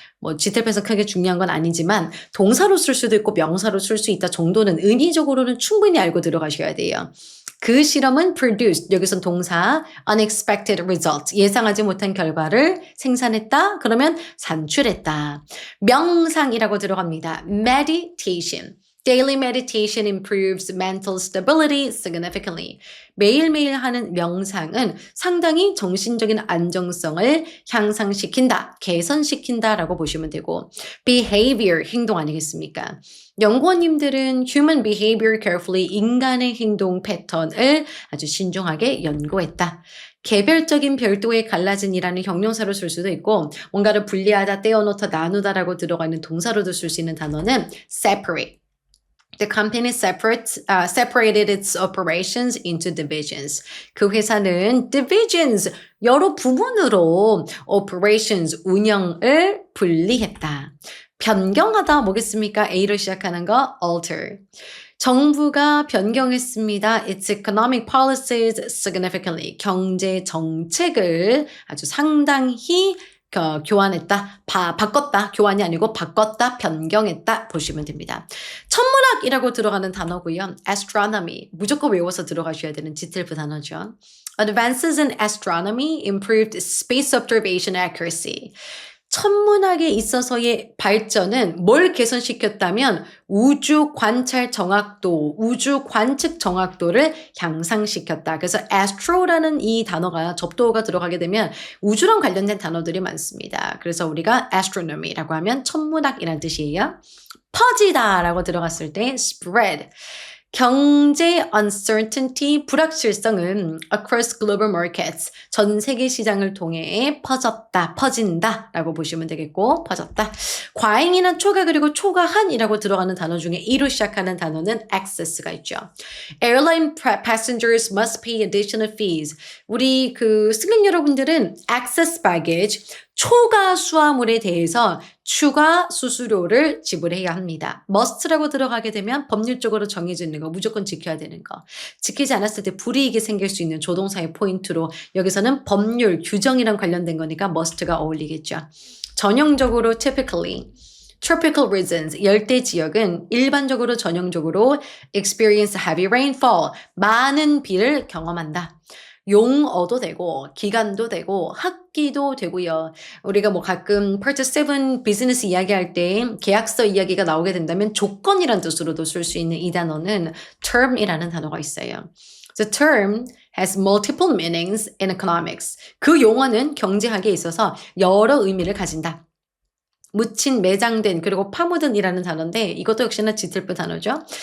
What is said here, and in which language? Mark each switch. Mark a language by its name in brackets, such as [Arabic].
[Korean] 뭐 지탭에서 크게 중요한 건 아니지만 동사로 쓸 수도 있고 명사로 쓸 수 있다 정도는 의미적으로는 충분히 알고 들어가셔야 돼요. 그 실험은 produced, 여기선 동사 [English] unexpected result, [Korean] 예상하지 못한 결과를 생산했다. 그러면 산출했다. 명상이라고 들어갑니다. [English] meditation. Daily meditation improves mental stability significantly. [Korean] 매일매일 하는 명상은 상당히 정신적인 안정성을 향상시킨다, 개선시킨다라고 보시면 되고 behavior, 행동 아니겠습니까? 연구원님들은 [English] human behavior carefully, [Korean] 인간의 행동 패턴을 아주 신중하게 연구했다. 개별적인 별도의 갈라진이라는 형용사로 쓸 수도 있고 뭔가를 분리하다, 떼어놓다, 나누다라고 들어가는 동사로도 쓸 수 있는 단어는 separate. [English] The company separated its operations into divisions. [Korean] 그 회사는 divisions, 여러 부분으로 operations, 운영을 분리했다. 변경하다 뭐겠습니까? A로 시작하는 거 alter. 정부가 변경했습니다. [English] Its economic policies significantly. [Korean] 경제 정책을 아주 상당히 교환했다, 바꿨다, 교환이 아니고 바꿨다, 변경했다 보시면 됩니다. 천문학이라고 들어가는 단어고요. astronomy, 무조건 외워서 들어가셔야 되는 지텔프 단어죠. [English] Advances in astronomy improved space observation accuracy. [Korean] 천문학에 있어서의 발전은 뭘 개선시켰다면 우주 관찰 정확도, 우주 관측 정확도를 향상시켰다. 그래서 astro라는 이 단어가 접두어가 들어가게 되면 우주랑 관련된 단어들이 많습니다. 그래서 우리가 astronomy라고 하면 천문학이라는 뜻이에요. 퍼지다라고 들어갔을 때 spread. 경제 uncertainty, 불확실성은 [English] across global markets, [Korean] 전 세계 시장을 통해 퍼졌다, 퍼진다 라고 보시면 되겠고 퍼졌다. 과잉이나 초과 그리고 초과한이라고 들어가는 단어 중에 E로 시작하는 단어는 excess가 있죠. [English] Airline passengers must pay additional fees. [Korean] 우리 그 승객 여러분들은 [English] excess baggage, [Korean] 초과 수화물에 대해서 추가 수수료를 지불해야 합니다. must라고 들어가게 되면 법률적으로 정해져 있는 거 무조건 지켜야 되는 거. 지키지 않았을 때 불이익이 생길 수 있는 조동사의 포인트로 여기서는 법률, 규정이랑 관련된 거니까 must가 어울리겠죠. 전형적으로 typically. [English] Tropical regions, [Korean] 열대 지역은 일반적으로 전형적으로 [English] experience heavy rainfall, [Korean] 많은 비를 경험한다. 용어도 되고 기간도 되고 학기도 되고요. 우리가 뭐 가끔 Part 7 비즈니스 이야기할 때 계약서 이야기가 나오게 된다면 조건이란 뜻으로도 쓸 수 있는 이 단어는 term이라는 단어가 있어요. [English] The term has multiple meanings in economics. [Korean] 그 용어는 경제학에 있어서 여러 의미를 가진다. 묻힌, 매장된, 그리고 파묻은이라는 단어인데 이것도 역시나 지틀프 단어죠.